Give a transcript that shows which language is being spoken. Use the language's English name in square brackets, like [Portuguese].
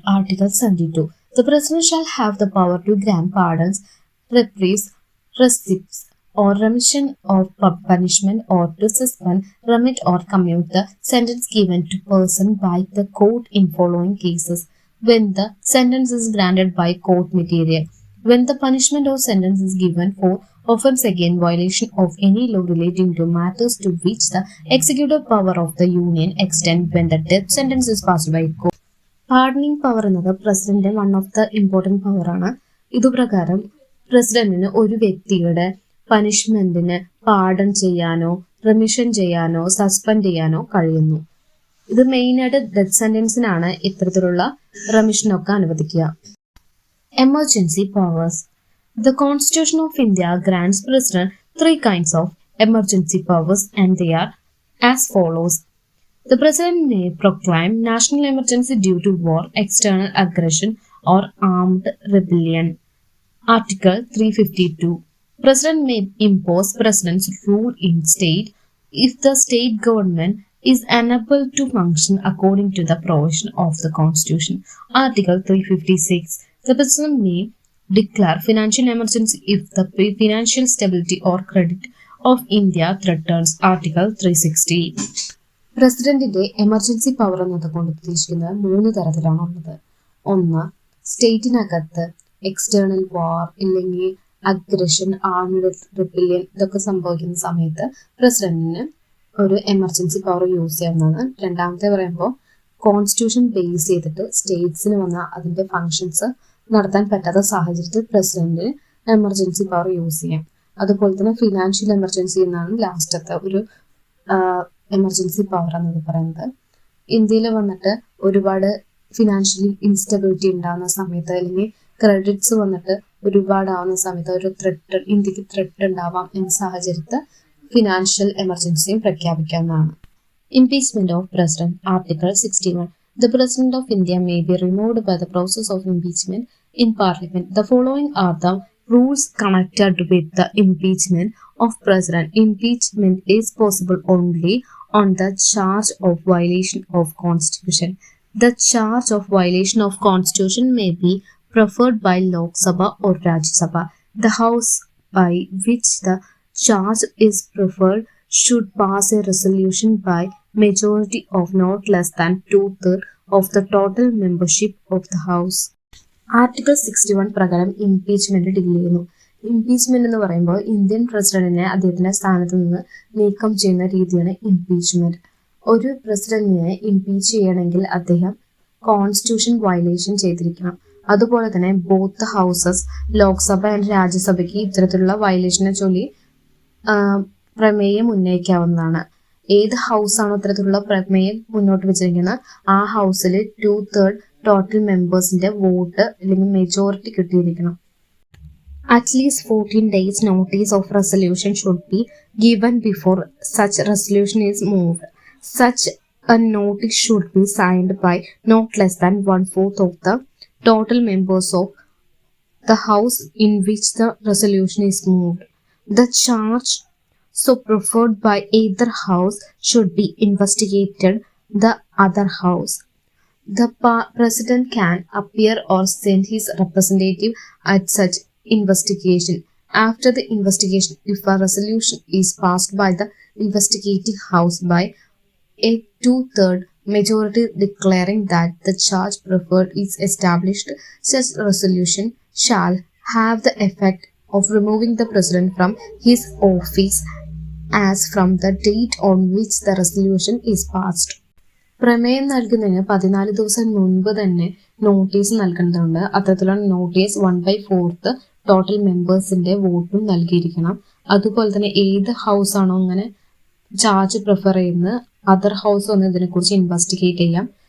[English] Article 72. The President shall have the power to grant pardons, reprieves, receipts, or remission of punishment, or to suspend, remit, or commute the sentence given to person by the court in following cases: when the sentence is granted by court material, when the punishment or sentence is given for offense again violation of any law relating to matters to which the executive power of the Union extend, when the death sentence is passed by court. [Malayalam] പാർഡണിംഗ് power എന്നത് president [English] one of the important [Malayalam] പവറാണ്. ഇതുപ്രകാരം പ്രസിഡന്റിന് ഒരു വ്യക്തിയുടെ പനിഷ്മെന്റിന് pardon ചെയ്യാനോ remission ചെയ്യാനോ suspend ചെയ്യാനോ കഴിയുന്നു. ഇത് മെയിനായിട്ട് ഡെത്ത് സെന്റൻസിനാണ് ഇത്തരത്തിലുള്ള റെമിഷനൊക്കെ അനുവദിക്കുക. Emergency powers. [English] The constitution of India grants president 3 kinds of emergency powers and they are as follows. The President may proclaim national emergency due to war, external aggression or armed rebellion. Article 352. President may impose President's rule in state if the state government is unable to function according to the provision of the Constitution. Article 356. The President may declare financial emergency if the financial stability or credit of India threatens. Article 360. [Malayalam] പ്രസിഡന്റിന്റെ emergency power എന്നതുകൊണ്ട് ഉദ്ദേശിക്കുന്നത് 3 തരത്തിലാണുള്ളത്. ഒന്ന്, സ്റ്റേറ്റിനകത്ത് external വാർ ഇല്ലെങ്കിൽ aggression, armed rebellion ഇതൊക്കെ സംഭവിക്കുന്ന സമയത്ത് പ്രസിഡന്റിന് ഒരു എമർജൻസി പവർ യൂസ് ചെയ്യാവുന്നതാണ്. രണ്ടാമത്തെ പറയുമ്പോൾ കോൺസ്റ്റിറ്റ്യൂഷൻ ബേസ് ചെയ്തിട്ട് സ്റ്റേറ്റ്സിന് വന്ന അതിന്റെ ഫങ്ഷൻസ് നടത്താൻ പറ്റാത്ത സാഹചര്യത്തിൽ പ്രസിഡന്റിന് എമർജൻസി പവർ യൂസ് ചെയ്യാം. അതുപോലെ തന്നെ ഫിനാൻഷ്യൽ എമർജൻസി എന്നാണ് ലാസ്റ്റത്തെ ഒരു എമർജൻസി പവർ എന്നത് പറയുന്നത്. ഇന്ത്യയിൽ വന്നിട്ട് ഒരുപാട് ഫിനാൻഷ്യലി ഇൻസ്റ്റബിലിറ്റി ഉണ്ടാകുന്ന സമയത്ത് അല്ലെങ്കിൽ ക്രെഡിറ്റ്സ് വന്നിട്ട് ഒരുപാടാവുന്ന സമയത്ത് ഒരു ത്രെട്ട് ഇന്ത്യക്ക് ത്രെട്ട് ഉണ്ടാവാം എന്ന സാഹചര്യത്തിൽ financial എമർജൻസിയും പ്രഖ്യാപിക്കാവുന്നതാണ്. Impeachment of president. Article 61. [English] The President of India may be removed by the process of impeachment in Parliament. The following are the rules connected with the impeachment of President. Impeachment is possible only on the charge of violation of Constitution. The charge of violation of Constitution may be preferred by Lok Sabha or Rajya Sabha. The House by which the charge is preferred should pass a resolution by majority of not less than 2/3 of the total membership of the House. [Malayalam] Article 61 പ്രകാരം impeachment deal ചെയ്യുന്നു. Impeachment എന്ന് പറയുമ്പോൾ Indian പ്രസിഡന്റിനെ അദ്ദേഹത്തിന്റെ സ്ഥാനത്ത് നിന്ന് നീക്കം ചെയ്യുന്ന രീതിയാണ് ഇംപീച്ച്മെന്റ്. ഒരു പ്രസിഡന്റിനെ ഇംപീച്ച് ചെയ്യണമെങ്കിൽ അദ്ദേഹം കോൺസ്റ്റിറ്റ്യൂഷൻ വയലേഷൻ ചെയ്തിരിക്കണം. അതുപോലെ തന്നെ ബോത്ത് ഹൗസസ്, ലോക്സഭ ആൻഡ് രാജ്യസഭയ്ക്ക് ഇത്തരത്തിലുള്ള വയലേഷനെ ചൊല്ലി പ്രമേയം ഉന്നയിക്കാവുന്നതാണ്. ഏത് ഹൗസാണോ ഇത്തരത്തിലുള്ള പ്രമേയം മുന്നോട്ട് വെച്ചിരിക്കുന്നത് ആ ഹൗസിൽ 2/3 ടോട്ടൽ മെമ്പേഴ്സിന്റെ വോട്ട് അല്ലെങ്കിൽ majority കിട്ടിയിരിക്കണം. [English] At least 14 days notice of resolution should be given before such resolution is moved. Such a notice should be signed by not less than 1/4 of the total members of the house in which the resolution is moved. The charge so preferred by either house should be investigated the other house. The president can appear or send his representative at such investigation. After the investigation, if a resolution is passed by the investigating house by a 2/3 majority declaring that the charge preferred is established, such resolution shall have the effect of removing the president from his office as from the date on which the resolution is passed. [Malayalam] പ്രമേയം നൽകുന്നതിന് 14 ദിവസം മുൻപ് തന്നെ notice നൽകേണ്ടതുണ്ട്. അത്തരത്തിലുള്ള notice 1/4 total മെമ്പേഴ്സിന്റെ വോട്ടും നൽകിയിരിക്കണം. അതുപോലെ തന്നെ ഏത് ഹൗസ് ആണോ അങ്ങനെ ചാർജ് പ്രിഫർ ചെയ്യുന്നത് അതർ ഹൗസ് ഒന്ന് ഇതിനെക്കുറിച്ച് ഇൻവെസ്റ്റിഗേറ്റ് ചെയ്യാം.